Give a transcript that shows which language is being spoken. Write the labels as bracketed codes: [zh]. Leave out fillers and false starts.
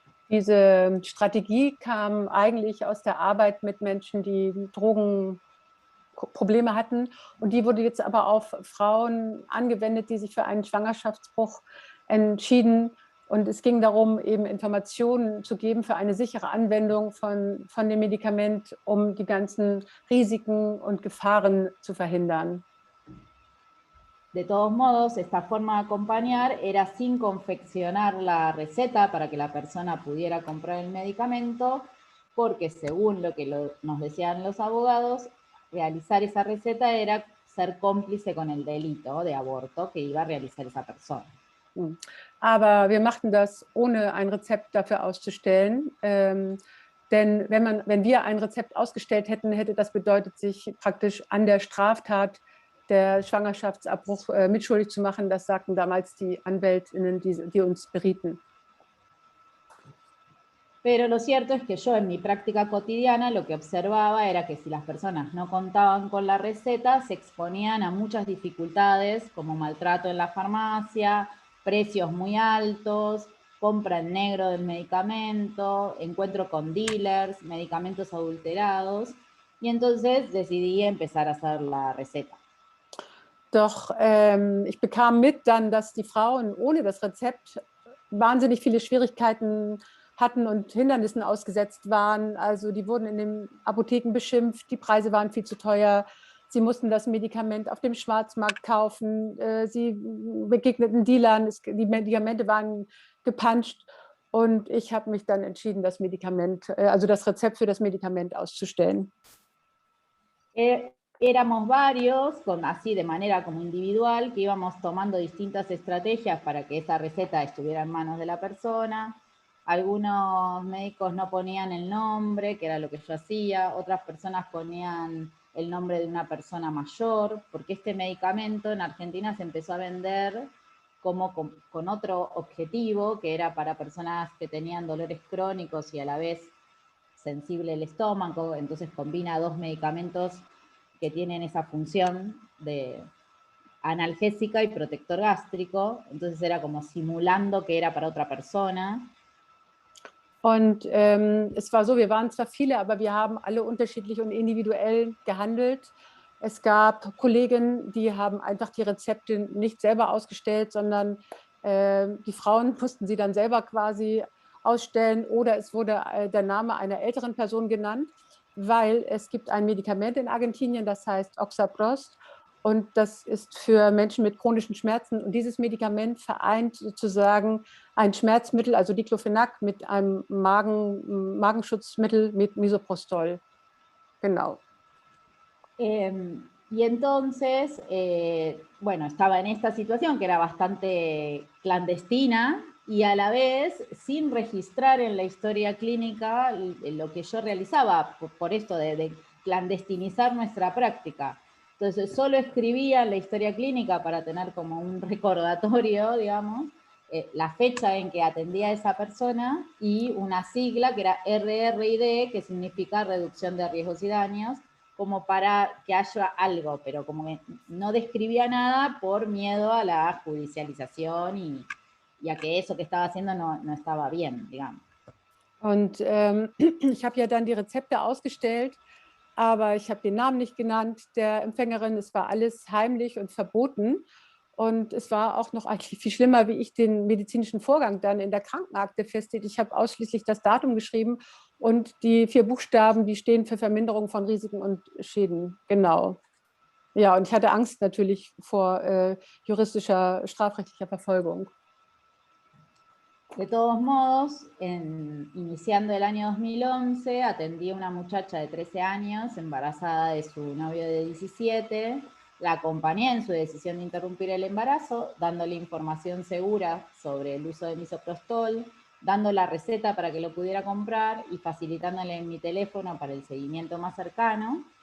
[de] Diese Strategie kam eigentlich aus der Arbeit mit Menschen, die Drogenprobleme hatten und die wurde jetzt aber auf Frauen angewendet, die sich für einen Schwangerschaftsbruch entschieden und es ging darum, eben Informationen zu geben für eine sichere Anwendung von dem Medikament, die ganzen Risiken und Gefahren zu verhindern. [es] De todos modos, esta forma de acompañar era sin confeccionar la receta para que la persona pudiera comprar el medicamento, porque según lo que nos decían los abogados, realizar esa receta era ser cómplice con el delito de aborto que iba a realizar esa persona. [de] Aber wir machten das, ohne ein Rezept dafür auszustellen. Denn wenn wir ein Rezept ausgestellt hätten, hätte das bedeutet, sich praktisch an der Straftat der Schwangerschaftsabbruch mitschuldig zu machen. Das sagten damals die AnwältInnen, die uns berieten. [es] Pero lo cierto es que yo en mi práctica cotidiana lo que observaba era que si las personas no contaban con la receta, se exponían a muchas dificultades como maltrato en la farmacia, precios muy altos, compra en negro del medicamento, encuentro con dealers, medicamentos adulterados, y entonces decidí empezar a hacer la receta. [de] Doch ich bekam mit dann, dass die Frauen ohne das Rezept wahnsinnig viele Schwierigkeiten hatten und Hindernissen ausgesetzt waren. Also die wurden in den Apotheken beschimpft, die Preise waren viel zu teuer. Sie mussten das Medikament auf dem Schwarzmarkt kaufen. Sie begegneten Dealern, die Medikamente waren gepanscht. Und ich habe mich dann entschieden, das Rezept für das Medikament auszustellen. [es] Éramos varios, así de manera como individual, que íbamos tomando distintas estrategias para que esa receta estuviera en manos de la persona. Algunos médicos no ponían el nombre, que era lo que yo hacía, otras personas ponían el nombre de una persona mayor, porque este medicamento en Argentina se empezó a vender como con otro objetivo, que era para personas que tenían dolores crónicos y a la vez sensible el estómago, entonces combina dos medicamentos que tienen esa función de analgésica y protector gástrico, entonces era como simulando que era para otra persona. [de] Und es war so, wir waren zwar viele, aber wir haben alle unterschiedlich und individuell gehandelt. Es gab Kolleginnen, die haben einfach die Rezepte nicht selber ausgestellt, sondern die Frauen mussten sie dann selber quasi ausstellen, oder es wurde der Name einer älteren Person genannt, weil es gibt ein Medikament in Argentinien, das heißt Oxaprost, und das ist für Menschen mit chronischen Schmerzen, und dieses Medikament vereint sozusagen ein Schmerzmittel, also Diclofenac, mit einem Magenschutzmittel mit Misoprostol. Genau. [es] Y entonces, bueno, estaba en esta situación que era bastante clandestina y a la vez sin registrar en la historia clínica lo que yo realizaba, por esto de clandestinizar nuestra práctica. Entonces solo escribía en la historia clínica para tener como un recordatorio, digamos, la fecha en que atendía a esa persona y una sigla que era RRID, que significa reducción de riesgos y daños, como para que haya algo, pero como que no describía nada por miedo a la judicialización y a que eso que estaba haciendo no estaba bien, digamos. [de] Und ich habe ja dann die Rezepte ausgestellt, aber ich habe den Namen nicht genannt der Empfängerin. Es war alles heimlich und verboten. Und es war auch noch eigentlich viel schlimmer, wie ich den medizinischen Vorgang dann in der Krankenakte festhielt. Ich habe ausschließlich das Datum geschrieben und die 4 Buchstaben, die stehen für Verminderung von Risiken und Schäden. Genau. Ja, und ich hatte Angst natürlich vor juristischer, strafrechtlicher Verfolgung. [es] De todos modos, iniciando el año 2011, atendí a una muchacha de 13 años, embarazada de su novio de 17, la acompañé en su decisión de interrumpir el embarazo, dándole información segura sobre el uso de misoprostol, dando la receta para que lo pudiera comprar y facilitándole mi teléfono para el seguimiento más cercano.